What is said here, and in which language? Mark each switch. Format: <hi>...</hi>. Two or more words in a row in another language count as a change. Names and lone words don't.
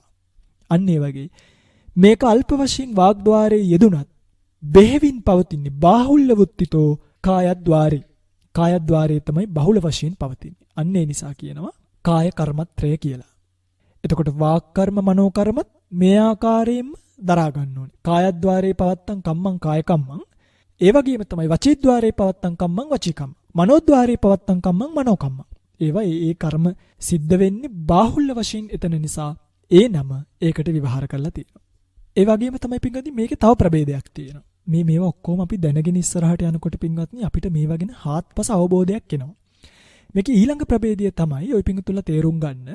<si>අන්න ඒ වගේ මේක අල්ප වශයෙන් වාග්ද්වාරයේ යෙදුනත් බෙහෙවින් පවතින්නේ</si> <pi>බාහුල්‍ය වුත්තිතෝ කායද්්වාරේ.</pi> <si>කායද්්වාරයේ තමයි බහුල වශයෙන් පවතින්නේ. අන්න ඒ නිසා කියනවා කාය කර්මත්‍රය කියලා. එතකොට වාක් කර්ම, මනෝ කර්මත් මේ ආකාරයෙන්ම දරා ගන්න ඕනේ.</si> <pi>කායද්්වාරේ පවත්තං කම්මං කාය කම්මං.</pi> <si>ඒ වගේම තමයි</si> <pi>වචීද්්වාරේ පවත්තං කම්මං වචී කම්මං. මනෝද්්වාරේ පවත්තං කම්මං මනෝ කම්මං.</pi> <si>ඒවා ඒ කර්ම සිද්ධ වෙන්නේ බාහුල්‍ය වශයෙන් එතන නිසා ඒ නම ඒකට විවහාර කරලා තියෙනවා. ඒ වගේම තමයි පින්වත්නි මේකේ තව ප්‍රභේදයක් තියෙනවා. මේවා ඔක්කොම අපි දැනගෙන ඉස්සරහට යනකොට පින්වත්නි අපිට මේවා ගැන හාත්පස අවබෝධයක් එනවා. මේකේ ඊළඟ ප්‍රභේදය තමයි ඔය පින්තුල්ලා තේරුම් ගන්න.</si>